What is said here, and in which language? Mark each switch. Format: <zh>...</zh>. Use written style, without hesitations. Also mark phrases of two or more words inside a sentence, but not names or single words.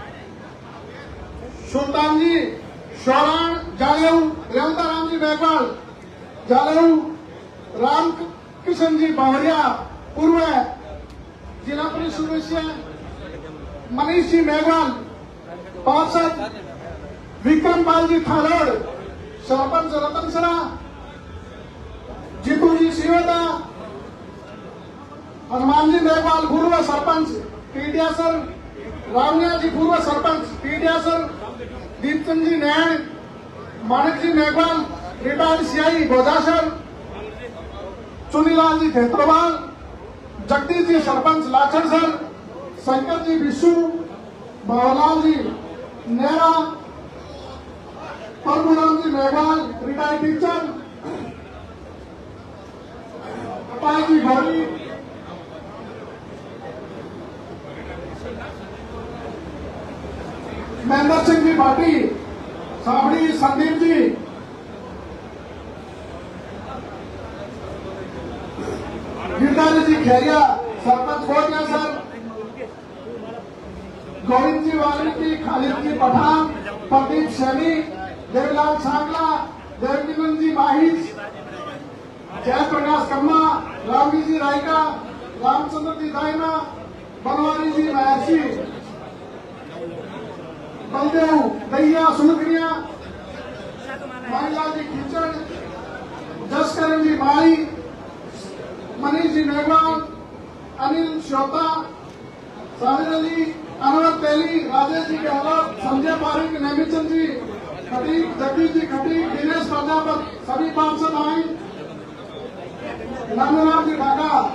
<hi>सुल्तान जी शौरान जालेऊ, रेवताराम जी मेघवाल जालेऊ, राम किशन जी बावरिया, पूर्व जिला परिषद सदस्य, मनीष जी मेघवाल, पार्षद विक्रम पाल जी थालोड़, सरपंच रतनसरा, जीतू जी सिवदा, हनुमान जी मेघवाल, पूर्व सरपंच पीडियासर, रावनिया जी पूर्व सरपंच पीडियासर, दीपचंद जी नैन, मानिक जी मेघवाल,</hi> <en>retired CI</en> <hi>गोदासर, चुनीलाल जी खेत्रोवाल, जगदीश जी सरपंच लाचर सर, शंकर जी विशु, भवलाल जी नेरा, परमुराम जी मेघवाल,</hi> <en>retired teacher,</en> <hi>अपाय जी भौरी, महेंद्र सिंह जी भाटी, सावड़ी संदीप जी, गिरधारी जी खेरिया, सरपंच कोटिया सर, गोविंद जी वाल्मीकि, खालिद जी पठान, प्रदीप सैनी, देवीलाल सांगला, देवकिरण जी माहिज, जयप्रकाश कम्मा, रामजी जी रायका, रामचंद्र जी दायना, बनवारी जी महर्षि, बलदेव दैया सुनकरिया, महिला जी खिचड़, जसकरण जी माई, मनीष जी मेघवाल, अनिल श्रोता, साहिर अली, अनवर तेली, राजेश जी गहलोत, संजय पारिक, नेमीचंद जी खटीक, जगदीश जी खटीक, दिनेश प्रजापत, सभी पार्षद आए, नंदलाल जी ढाका,</hi>